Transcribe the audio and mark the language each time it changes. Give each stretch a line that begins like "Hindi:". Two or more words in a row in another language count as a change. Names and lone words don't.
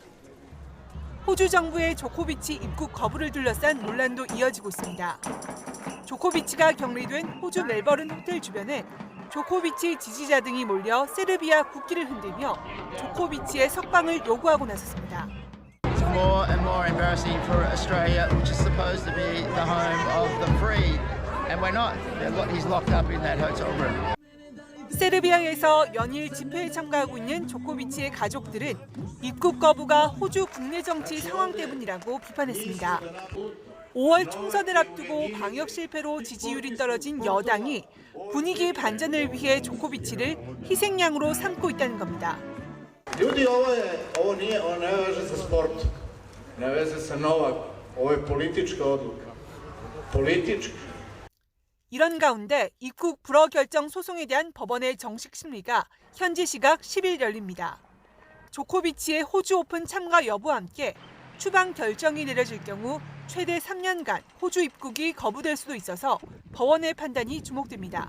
Korean: 호주 정부의 조코비치 입국 거부를 둘러싼 논란도 이어지고 있습니다. 조코비치가 격리된 호주 멜버른 호텔 주변에 조코비치 지지자 등이 몰려 세르비아 국기를 흔들며 조코비치의 석방을 요구하고 나섰습니다.
English: More and more embarrassing for Australia, which is supposed to be the home of the free, and we're not. He's locked up in that hotel room.
Korean: 세르비아에서 연일 집회에 참가하고 있는 조코비치의 가족들은 입국 거부가 호주 국내 정치 상황 때문이라고 비판했습니다. 5월 총선을 앞두고 방역 실패로 지지율이 떨어진 여당이 분위기 반전을 위해 조코비치를 희생양으로 삼고 있다는 겁니다.
Serbian: Ljudi, ovo nije, ovo ne veže sa sportom, ne veže sa Novak, ovo je politička odluka, politička.
Korean: 이런 가운데 입국 불허 결정 소송에 대한 법원의 정식 심리가 현지 시각 10일 열립니다. 조코비치의 호주 오픈 참가 여부와 함께 추방 결정이 내려질 경우 최대 3년간 호주 입국이 거부될 수도 있어서 법원의 판단이 주목됩니다.